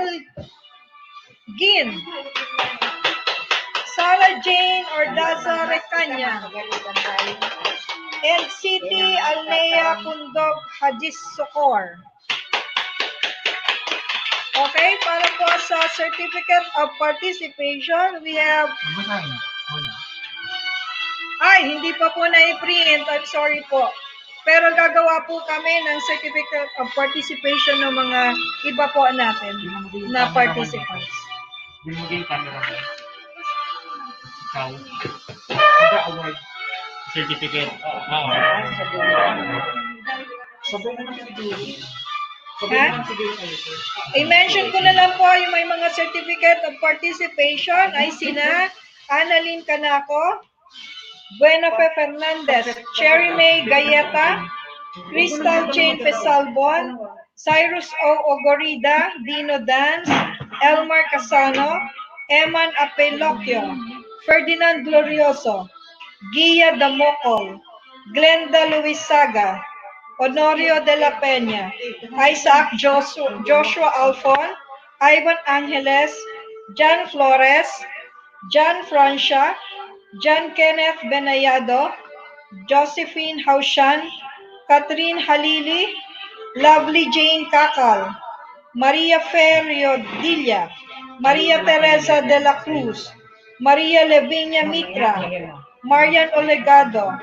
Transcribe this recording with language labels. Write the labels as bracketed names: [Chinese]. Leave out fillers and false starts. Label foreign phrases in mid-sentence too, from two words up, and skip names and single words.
[Filipino] Gin. Sarah Jane Ordaza Recanya. And City Alnea Kundog Hadis Sokor. Okay, para po sa [English] Certificate of Participation, we have... [Filipino] Ay, hindi pa po na-print. [English] I'm sorry [Filipino] po. Pero gagawa po kami ng [English] Certificate of Participation [Filipino] ng mga iba po natin na participants. Binigay camera mo. Ikaw. Nag- [English] award certificate. [Filipino] Oo. Sabay naman siguro. I-mention ko na lang po yung may mga [English] Certificate of Participation [Filipino] ay sina Annalyn Canaco, Buenafe Fernandez, Cherry May Gayeta, Crystal Jane Pesalbon, Cyrus O. Ogorida, Dino Dance, Elmar Casano, Eman Apelocchio, Ferdinand Glorioso, Gia Damocol, Glenda Luisaga, Honorio de la Peña, Isaac Joshua Alfon, Ivan Angeles, John Flores, John Francia, John Kenneth Benayado, Josephine Haushan, Catherine Halili, Lovely Jane Kakal, Maria Ferrio Dilla, Maria Teresa de la Cruz, Maria Levinia Mitra, Marian Olegado,